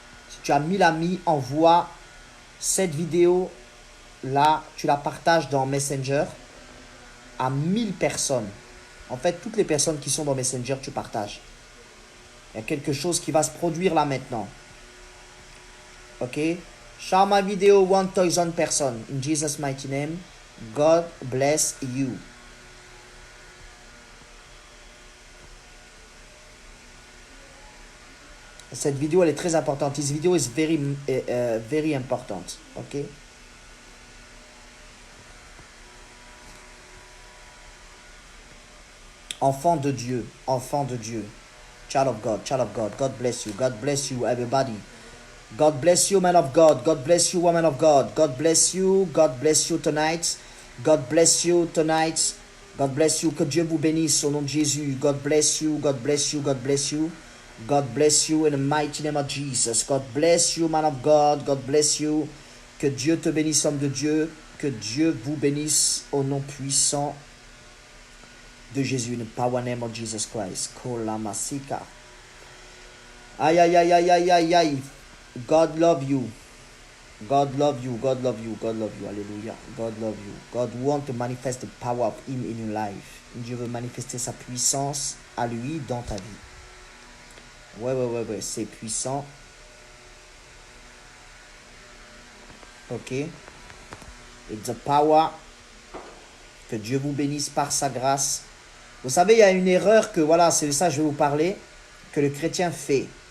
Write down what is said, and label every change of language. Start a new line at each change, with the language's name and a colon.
French: Si tu as 1000 amis, envoie cette vidéo là, tu la partages dans Messenger à 1000 personnes. En fait, toutes les personnes qui sont dans Messenger, tu partages. Il y a quelque chose qui va se produire là maintenant. Ok? Share ma vidéo 1000 personnes.
English: In Jesus' mighty name, God bless you.
French: Cette vidéo, elle est très importante.
English: This video is very important. Ok?
French: Enfant de Dieu. Enfant de Dieu.
English: Child of God. Child of God. God bless you. God bless you, everybody. God bless you, man of God. God bless you, woman of God. God bless you. God bless you tonight. God bless you tonight. God bless you.
French: Que Dieu vous bénisse au nom de Jésus.
English: God bless you. God bless you. God bless you. God bless you in the mighty name of Jesus. God bless you, man of God. God bless you.
French: Que Dieu te bénisse, homme de Dieu. Que Dieu vous bénisse au nom puissant de Jésus.
English: In the power name of Jesus Christ. Kolamasika. Aïe, aïe, aïe, aïe, aïe, aïe, aïe. God love you. God love you. God love you. God love you. Alléluia. God love you. God want to manifest the power of Him in your life.
French: Dieu veut manifester sa puissance à lui dans ta vie. Ouais, ouais, ouais, ouais. C'est puissant.
English: Ok. It's a power.
French: Que Dieu vous bénisse par sa grâce. Vous savez, il y a une erreur que, voilà, c'est de ça que je vais vous parler, que le chrétien fait.